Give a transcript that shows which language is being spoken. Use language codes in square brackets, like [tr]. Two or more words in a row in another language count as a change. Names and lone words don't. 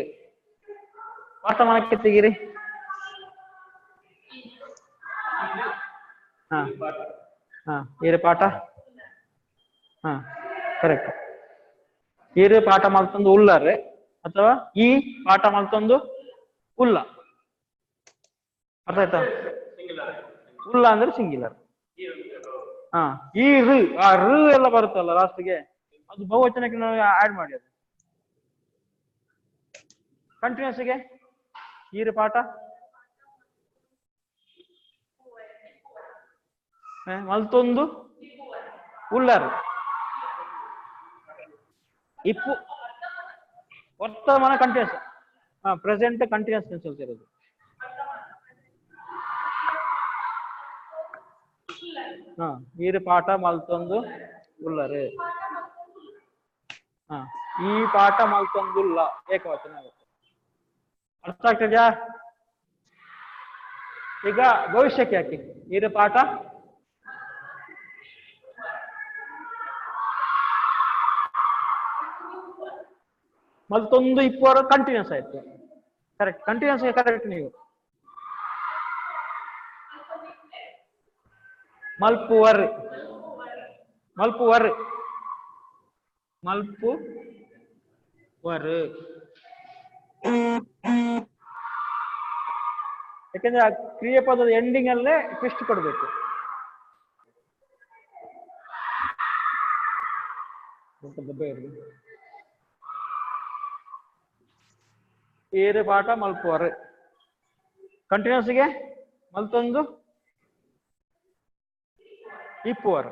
[kn] ವರ್ತಮಾನಕ್ಕೆ ತೆಗಿರಿ. ಹಾ ಹಾ [tcy] ಈರು ಪಾಠ. [kn] ಹಾ ಕರೆಕ್ಟ್. [tcy] ಈರು ಪಾಠ ಮಲ್ತೊಂದು ಉಳ್ಳಾರೆ ಅಥವಾ ಈ ಪಾಠ ಮಲ್ತೊಂದು ಉಲ್ಲ. [kn] ಅರ್ಥ ಆಯ್ತಾ? ಉಲ್ಲ ಅಂದ್ರೆ ಸಿಂಗ್ಯುಲರ್. ಹಾ ಈ ಆ ಎಲ್ಲ ಬರುತ್ತಲ್ಲ ಲಾಸ್ಟ್ಗೆ, ಅದು ಬಹುವಚನಕ್ಕೆ ನಾವು ಆಡ್ ಮಾಡಿ. ಅದು ಕಂಟಿನ್ಯೂಸ್ಗೆ [tcy] ಈರು ಪಾಠ ಮಲ್ತೊಂದು ಉಳ್ಳಾರು. ಇಪ್ಪು ವರ್ತಮಾನ ಕಂಟಿನ್ಯೂಸ್. [kn] ಹಾ [en] present continuous tense [kn] ಇರೋದು. [tcy] ಹಾ ಈರು ಪಾಠ ಮಲ್ತೊಂದು ಉಳ್ಳಾರು. ಹಾ ಈ ಪಾಠ ಮಲ್ತೊಂದು ಉಲ್ಲ [kn] ಏಕವಚನ ಆಗುತ್ತೆ. ಅರ್ಥ ಆಗ್ತದ್ಯಾ? ಈಗ ಭವಿಷ್ಯಕ್ಕೆ ಹಾಕಿ. [tcy] ಈರು ಪಾಠ ಮಲ್ತೊಂದು ಇಪ್ಪುವರ ಕಂಟಿನ್ಯೂಸ್ ಆಯ್ತು. [en] correct, continuous correct. [tcy] ನೀವು ಮಲ್ಪುವರ್ ಮಲ್ಪುವರ್ ಮಲ್ಪುವರ್. [kn] ಯಾಕಂದ್ರೆ ಆ ಕ್ರಿಯಾಪದದ ಎಂಡಿಂಗ್ ಅಲ್ಲೇ ಟ್ವಿಸ್ಟ್ ಕೊಡ್ಬೇಕು. [tcy] ಈರು ಪಾಠ ಮಲ್ಪುವರ್. ಕಂಟಿನ್ಯೂಸ್ಗೆ ಮಲ್ತೊಂದು ಇಪ್ಪುವರ್.